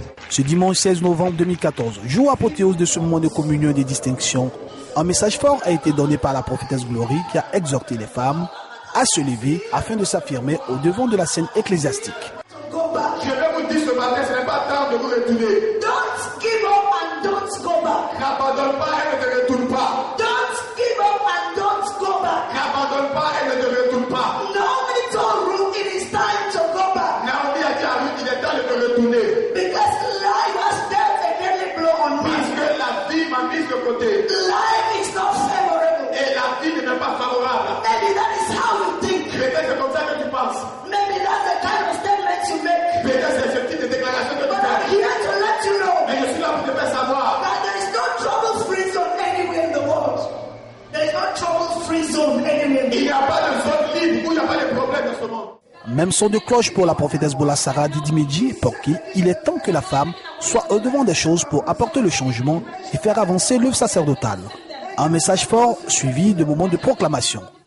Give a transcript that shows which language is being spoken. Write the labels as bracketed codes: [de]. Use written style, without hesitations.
[fr] Ce dimanche 16 novembre 2014, jour apothéose de ce moment de communion et de distinction, un message fort a été donné par la prophétesse Glory qui a exhorté les femmes à se lever afin de s'affirmer au devant de la scène ecclésiastique. Je vais vous dire ce matin, ce n'est pas temps de vous retourner. [en] Don't give up and don't go back. [fr] N'abandonne pas et ne te retourne pas. [en] Don't give up and don't go back. [fr] N'abandonne pas et ne te retourne pas. [en] Naomi told Ruth it is time to go back. [fr] Naomi a dit à Ruth il est temps de te retourner. [en] Because life has dealt a deadly blow on me. [fr] Parce que la vie m'a mise de côté. [en] Life is not favorable. [fr] Et la vie n'est pas favorable. [en] Maybe that is how you think. [fr] Peut-être c'est comme ça que tu penses. [en] Maybe that's the kind of statement you make. [fr] Peut-être c'est ce type de déclaration que tu fais. [en] But I'm here to let you know. [fr] Mais je suis là pour te faire savoir. [en] That there is no trouble-free zone anywhere in the world. There is no trouble-free zone anywhere. [fr] Il n'y a pas de zone libre où il n'y a pas de problème dans ce monde. Même son de cloche pour la prophétesse Bolasara Adedimedji pour qui il est temps que la femme soit au devant des choses pour apporter le changement et faire avancer l'œuvre sacerdotale. Un message fort suivi de moments de proclamation.